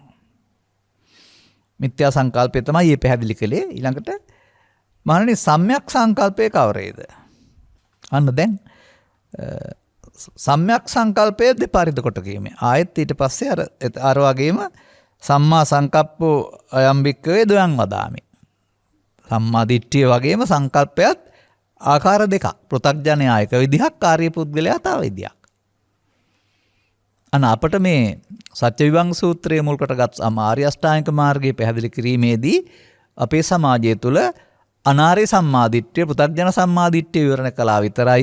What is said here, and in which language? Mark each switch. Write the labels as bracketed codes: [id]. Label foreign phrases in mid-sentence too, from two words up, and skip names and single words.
[si] මිත්‍යා සංකල්පය තමයි මේ පැහැදිලි කළේ. ඊළඟට මහණනි සම්‍යක් සංකල්පය කවරේද? අන්න දැන් සම්‍යක් සංකල්පය දෙපාරිද කොට කීමේ. ආයෙත් ඊට පස්සේ අර වගේම [pi] සම්මා සංකප්පෝ අයම් භික්ඛවේ ද්වයං වදාමි. [si] සම්මා දිට්ඨිය වගේම සංකල්පයත් ආකාර දෙකක්. පෘථග්ජනයා එක විදිහක්, ආර්ය පුද්ගලයා තව විදිහක්. අන්න අපට මේ සත්‍ය විභංග සූත්‍රයේ මුල් කොටගත් ආර්ය අෂ්ටාංගික මාර්ගයේ පැහැදිලි කිරීමේදී අපේ සමාජය තුළ අනාර්ය සම්මාදිට්ඨිය, පෘථග්ජන සම්මාදිට්ඨිය විවරණය කළා විතරයි.